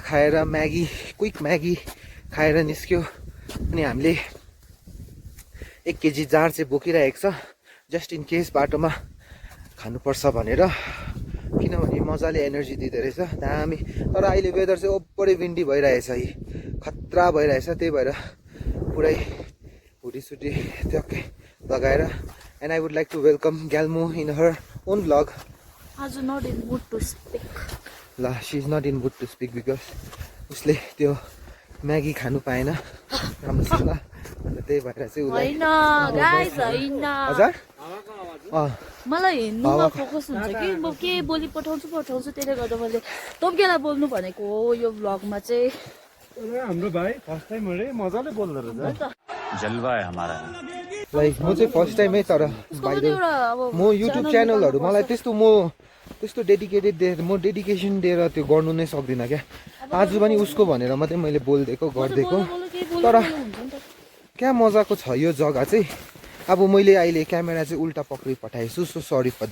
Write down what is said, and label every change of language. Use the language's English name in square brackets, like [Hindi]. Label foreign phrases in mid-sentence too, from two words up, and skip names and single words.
[Nepali] खाएर क्विक म्यागी खाएर निस्क्यो अनि हामीले 1 [English] kg jar [Nepali] चाहिँ बोकिरहेको छ [English] just in case [Nepali] बाटोमा खानुपर्छ भनेर किनभने मजाले एनर्जी दिँदो रहेछ दामी तर अहिले वेदर चाहिँ ओभरै विन्डी भइरहेछ खतरा भइरहेछ त्यही भएर पुरै हुडी ट्याक्कै लगाएर [English] and I would like to welcome Galmo in her own vlog. Also not in mood to speak. She's not in mood to speak because [Nepali] उसले त्यो म्यागी खानु पाएन राम्रोसँग अन्त त्यही भएर चाहिँ होइन गाइस होइन हजुर मलाई हिँड्नुमा फोकस हुन्छ कि म के बोली पठाउँछु त्यसले गर्दा मैले तोप्केलाई बोल्नु भनेको हो यो भ्लगमा चाहिँ हाम्रो भाइ [English] first time [Nepali] अरे मजाले बोल्दो रहेछ [Hindi] जलवा है हमारा [Nepali] लाइक म चाहिँ फर्स्ट टाइमै तर म युट्युब च्यानलहरू मलाई त्यस्तो डेडिकेसन दिएर त्यो गर्नु नै सक्दिनँ क्या आज पनि उसको भनेर मात्रै मैले गरिदिएको तर क्या मजाको छ यो जग्गा चाहिँ अब मैले अहिले क्यामेरा चाहिँ उल्टा पक्रि पठाएछु [English] so sorry for